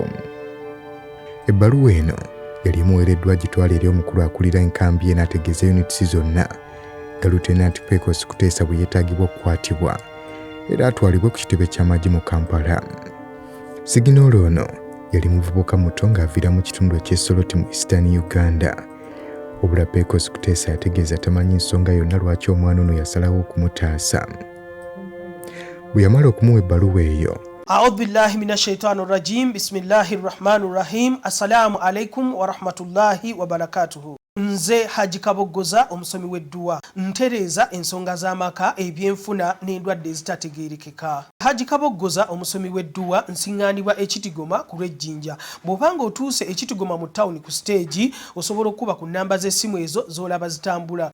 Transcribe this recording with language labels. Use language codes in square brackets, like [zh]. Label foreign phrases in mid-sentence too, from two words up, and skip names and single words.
[lg] Ebbaluwa eno yali emuweereddwa gitwala eri omukulu akulira enkambi ye n'ategeeza units zonna nga Lieutenant Pecos Kuteesa bwe yeetaagibwa okukwatibwa era atwalibwe ku kitebe ky'amagye mu Kampala. Siginoola ono yali muvubuka muto ng'aviira mu kitundu eky'Essoloti mu Eastern Uganda. Obula Pecos Kuteesa yategeeza tamanyi nsonga yonna lwaki omwana ono yasalawo okumutaasa. Bwe yamala okumuwa ebbaluwa eyo, [ar] أعوذ بالله من الشيطان الرجيم بسم الله الرحمن الرحيم. السلام عليكم ورحمة الله وبركاته. [lg] Nze Haji Kaboggoza omusomi w'edduwa ntereeza ensonga z'amaka ebyenfuna n'endwadde ezitategeerekeka. Haji Kaboggoza omusomi w'edduwa nsiŋŋaanibwa Ekitigoma ku lw'Ejjinja. Bw'obanga otuuse Ekitigoma mu ttawuni ku siteegi osobola okuba ku nnamba z'essimu ezo z'olaba zitambula.